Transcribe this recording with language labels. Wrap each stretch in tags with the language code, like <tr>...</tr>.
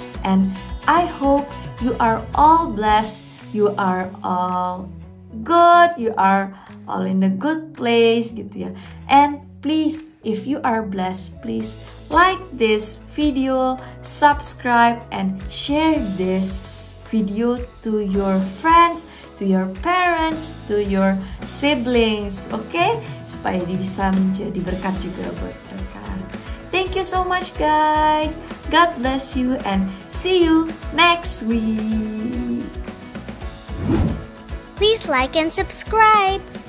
<en>And I hope you are all blessed, you are all good, you are all in a good place</en> <id>gitu ya.</id> <en>And please, if you are blessed, please like this video, subscribe, and share this video to your friends, to your parents, to your siblings, okay?</en> <id>Supaya bisa menjadi berkat juga buat mereka.</id> <en>Thank you so much guys. God bless you and see you next week. Please like and subscribe.</en>